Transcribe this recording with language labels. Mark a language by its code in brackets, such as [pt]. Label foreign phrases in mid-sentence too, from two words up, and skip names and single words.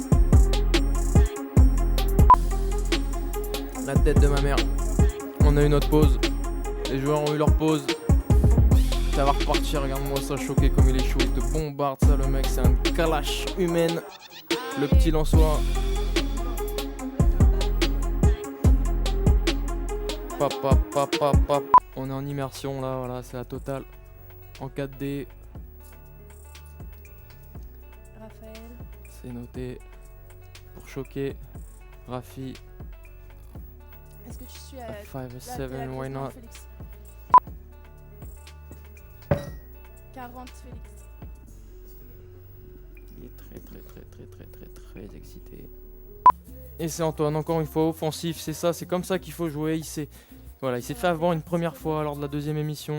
[fr] La tête de ma mère. On a eu notre pause. Les joueurs ont eu leur pause. Ça va repartir, regarde-moi ça, choqué comme il est chaud. Il te bombarde ça, le mec, c'est un kalash humaine. Le petit Lançois. Pap, pap, pap, pap, pap. On est en immersion là, voilà, c'est la totale. En 4D, Raphaël. c'est noté. Pour choquer. Rafi, Est-ce que tu suis à 5 la 7, grosse why blinde, not? Félix 40 Félix. Il est très excité. Et c'est Antoine, encore une fois, offensif, c'est ça, c'est comme ça qu'il faut jouer. Il s'est fait avoir une première fois lors de la deuxième émission.